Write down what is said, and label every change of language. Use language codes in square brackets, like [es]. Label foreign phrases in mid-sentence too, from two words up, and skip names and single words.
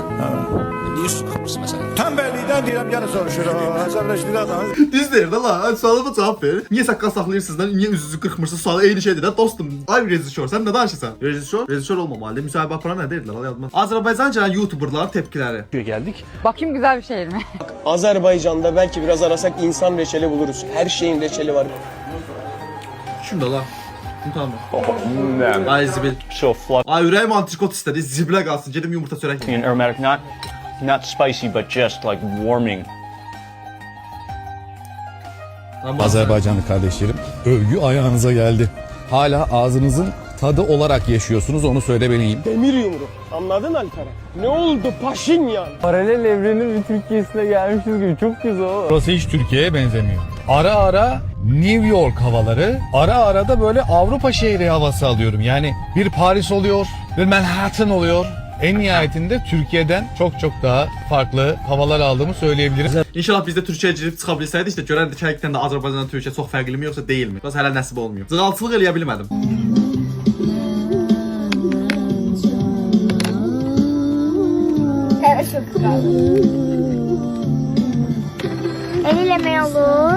[az] Niyə üst tutmursunuz məsələn? Tənbəllikdən deyirəm, yenə soruşur. Əsəbləşdir adam. Düz deyir də la. Sualıma cavab ver. Niyə saqqal saxlayırsınız lan? Niyə üzünüzü qırxmırsınız? Sualı eyni şeydir də dostum. Ay rejissor, sən nə danışırsan? Rejissor olmamalı. Müsahibə aparan nə deyirlər? Allah yadmaz. Azərbaycanca YouTuberların tepkiləri. [tr] Geldik. Bakayım güzel bir şehir mi? Azerbaycan'da belki biraz arasak insan reçeli buluruz. Her şeyin reçeli var. Şimdi la. Tamam. [az] Ay zibil. Ay ürəyim antrikot istədi. Zibilə qalsın. Gedim yumurta çörək yiyeyim. [en] Aromatic, not spicy, but just like warming. [tr] Azerbaycanlı kardeşlerim, övgü ayağınıza geldi. Hala ağzınızın tadı olarak yaşıyorsunuz, onu söylemeliyim. Demir yumruk. Anladın Alperen? Ne oldu Paşinyan? Paralel evrenin bir Türkiye'sine gelmişiz gibi çok güzel. Burası hiç Türkiye'ye benzemiyor. Ara ara New York havaları, ara ara da böyle Avrupa şehri havası alıyorum. Yani bir Paris oluyor, bir Manhattan oluyor. En nihayetinde Türkiye'den çok daha farklı havalar aldığımı söyleyebilirim. [az] İnşallah biz də Türkiyəyə girib çıxa bilsəydik də görərdik həqiqətən də Azərbaycandan Türkiyə çox fərqlimi yoxsa deyilmi? Bəs hələ nəsib olmuyor. Cığaltılıq eləyə bilmədim. El eləmək olur.